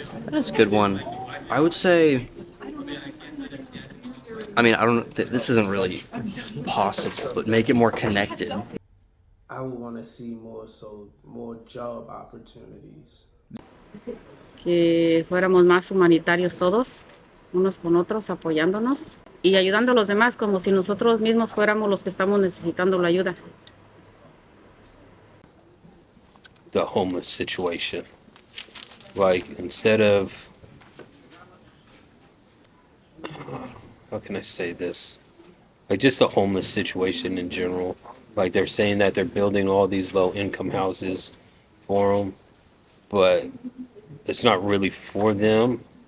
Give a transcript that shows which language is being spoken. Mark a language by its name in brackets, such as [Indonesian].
[English] That's a good one. I would say, I mean, I don't, this isn't really possible, but make it more connected. I would want to see more job opportunities. [Spanish] Que fuéramos más humanitarios todos, unos con otros, apoyándonos y ayudando a los demás como si nosotros mismos fuéramos los que estamos necesitando la ayuda. [English] The homeless situation. Like, instead of, how can I say this? Like, just the homeless situation in general. Like, they're saying that they're building all these low income houses for them, but it's not really for them.